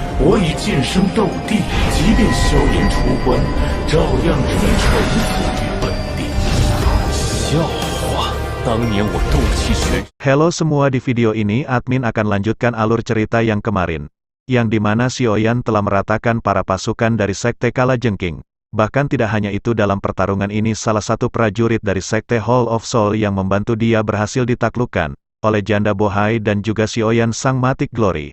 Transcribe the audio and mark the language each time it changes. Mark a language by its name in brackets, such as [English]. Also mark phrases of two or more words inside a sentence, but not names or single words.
[Chinese] 我已晋升斗帝，即便小炎出关，照样只能臣服于本帝。笑话，当年我斗气学。 [Indonesian] Halo semua, di video ini admin akan lanjutkan alur cerita yang kemarin, yang dimana Xiaoyan telah meratakan para pasukan dari Sekte Kalajengking. Bahkan tidak hanya itu, dalam pertarungan ini salah satu prajurit dari Sekte Hall of Soul yang membantu dia berhasil ditaklukkan oleh Janda Bohai dan juga Xiaoyan Sang Matic Glory.